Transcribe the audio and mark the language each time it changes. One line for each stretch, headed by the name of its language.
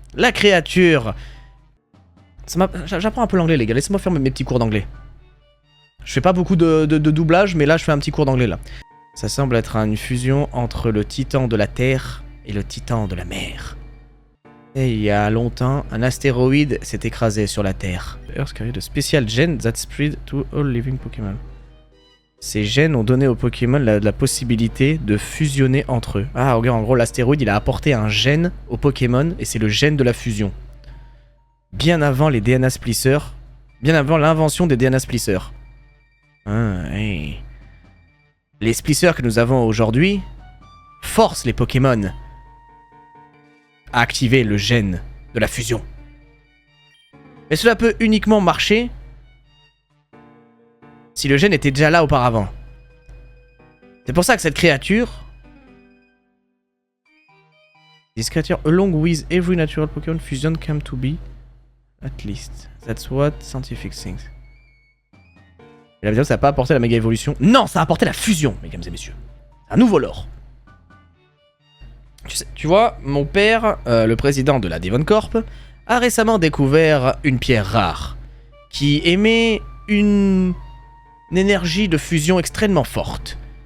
French: La créature. J'apprends un peu l'anglais, les gars. Laissez-moi faire mes petits cours d'anglais. Je fais pas beaucoup de doublage, mais là je fais un petit cours d'anglais là. Ça semble être une fusion entre le titan de la terre et le titan de la mer. Et il y a longtemps, un astéroïde s'est écrasé sur la terre.
English: Earth carried a special gene that spread to all living Pokémon.
French: Ces gènes ont donné aux Pokémon la possibilité de fusionner entre eux. Ah, regarde, en gros, l'astéroïde, il a apporté un gène aux Pokémon, et c'est le gène de la fusion. Bien avant les DNA Splissers. Bien avant l'invention des DNA Splissers. Ah, hey. Les Splissers que nous avons aujourd'hui forcent les Pokémon à activer le gène de la fusion. Mais cela peut uniquement marcher si le gène était déjà là auparavant. C'est pour ça que cette créature...
English: This creature, along with every natural Pokémon fusion, came to be. At least. That's what scientific thinks.
French: Et la vidéo, ça n'a pas apporté la méga évolution. Non, ça a apporté la fusion, mesdames et messieurs. Un nouveau lore. Tu vois, mon père, le président de la Devon Corp, a récemment découvert une pierre rare qui émet une énergie de fusion extrêmement forte.